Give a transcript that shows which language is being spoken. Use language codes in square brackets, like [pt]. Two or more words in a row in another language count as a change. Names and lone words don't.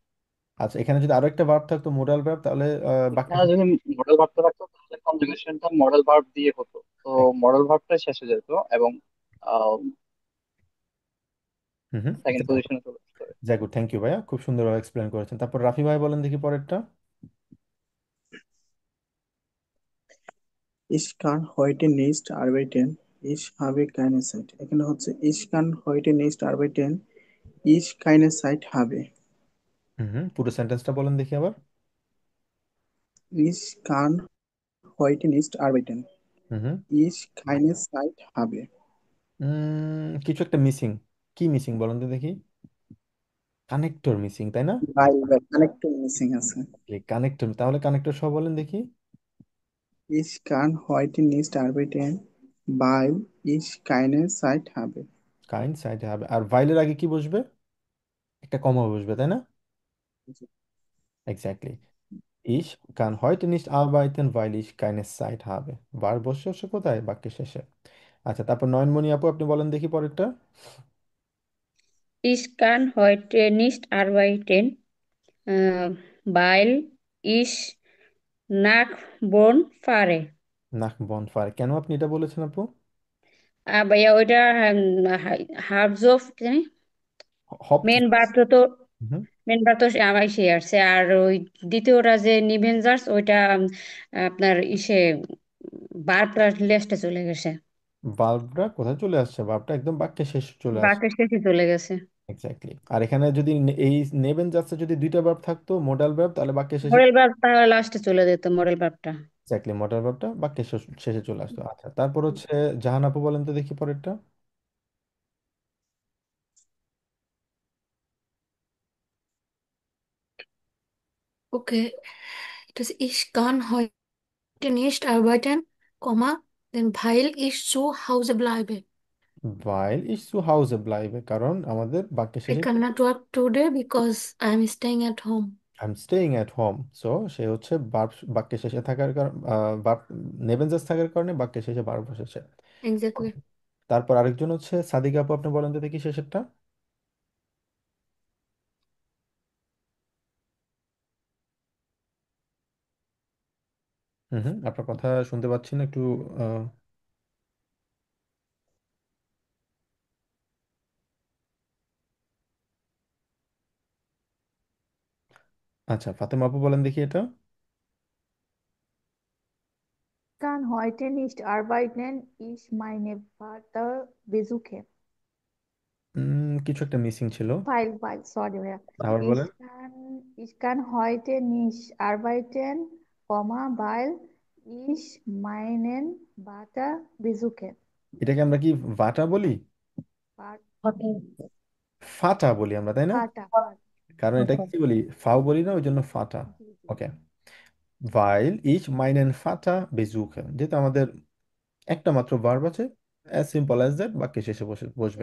[bn] আচ্ছা এখানে যদি আরো একটা ভার্ব থাকতো [en] modal verb, [bn] তাহলে বাকি। এখানে যদি [en] modal verb [bn] থাকতো তাহলে কনজুগেশনটা [en] modal verb [bn] দিয়ে হতো। তো [en] modal verb [bn] শেষে যেত এবং হুম হুম। [en] second position [bn] চলে আসতো। গুড, [en] thank you [bn] ভাইয়া, খুব সুন্দরভাবে এক্সপ্লেন করেছেন। তারপর রাফি ভাই বলেন দেখি পরেরটা। [de] Ich kann heute nicht arbeiten. Ich habe keine Zeit. [bn] এখানে হচ্ছে [de] ich kann heute nicht arbeiten. Ich keine Zeit habe. [bn] হুম হুম, পুরো সেন্টেন্সটা বলেন দেখি আবার। [de] Ich kann heute nicht arbeiten. [bn] হুম হুম। [de] Ich keine Zeit habe. [bn] কিছু একটা মিসিং। কি মিসিং বলেন তো দেখি। [en] connector missing, [bn] তাই না? Weil [en] connector missing [bn] আছে। কানেক্টর, তাহলে কানেক্টর সহ বলেন দেখি। [de] Ich kann heute nicht arbeiten, weil ich keine Zeit habe. [bn] কাইন্ড সাইডে হবে, আর ভাইলের আগে কি বসবে? একটা কমা বসবে, তাই না? এক্স্যাক্টলি। [de] Ich kann heute nicht arbeiten, weil ich keine Zeit habe। [bn] বার বসে হচ্ছে কোথায়? বাক্যের শেষে। আচ্ছা, তারপর নয়নমণি আপু আপনি বলেন দেখি পরেরটা। [de] Ich kann heute nicht arbeiten, weil ich nach Bonn fahre। nach Bonn fahre, [bn] কেন আপনি এটা বলেছেন আপু? ভাইয়া ওইটা হাফজফ হপ্ত। মেন বার তো মেন বার তো আমার ইসে আসছে, আর ওই দ্বিতীয়টা যে নিভেঞ্জার্স ওইটা আপনার ইসে বারটা লেস্টে চলে গেছে, ভার্বটা কোথায় চলে আসছে? ভার্বটা একদম বাক্যের শেষে চলে আসছে। বারটা শেষে চলে গেছে। এক্স্যাক্টলি। আর এখানে যদি এই নেবেন যাচ্ছে, যদি দুইটা ভার্ব থাকতো [en] modal verb, [bn] তাহলে বাক্যের শেষে। [en] modal verb [bn] তাহলে লাস্টে চলে যেত [en] modal verb. [bn] এক্স্যাক্টলি, [en] modal verb [bn] বাক্যের শেষে চলে আসতো। আচ্ছা, তারপর হচ্ছে জাহান আপু বলেন তো দেখি পরেরটা। [de] Okay, das ich kann heute nicht arbeiten, denn weil ich zu Hause bleibe. weil ich zu Hause bleibe, [bn] কারণ আমাদের বাক্যের [en] I [bn] শেষে [en] cannot work today because I am staying at home. I am staying at home. [bn] সো সে হচ্ছে ভার্ব বাক্যের শেষে থাকার কারণ, ভার্ব নেবেন থাকার কারণে বাক্যের শেষে ভার্ব বসেছে। Exactly. তারপর আরেকজন হচ্ছে সাদিকা আপু, আপনি বলেন তো দেখি শেষেরটা। আপনার কথা শুনতে পাচ্ছি না একটু। আহ, আচ্ছা, ফাতেমা আপু বলেন দেখি এটা। [de] Kann heute nicht arbeiten, ich meine Vater besuche। [bn] কিছু একটা মিসিং ছিল। Sorry ভাইয়া। আবার বলেন। [de] Ich kann heute nicht arbeiten, weil ich meinen Vater besuche। [bn] এটাকে আমরা কি ভাটা বলি? Vater, ফাটা বলি আমরা, তাই না? Vater। কারণ এটা কি বলি, ফাও বলি না, ওই জন্য ফাটা। জি জি। ওকে। [de] weil ich meinen Vater besuche, [bn] যেহেতু আমাদের একটা মাত্র ভার্ব আছে, [en] as simple as that, [bn] বাক্যে শেষে বসবে।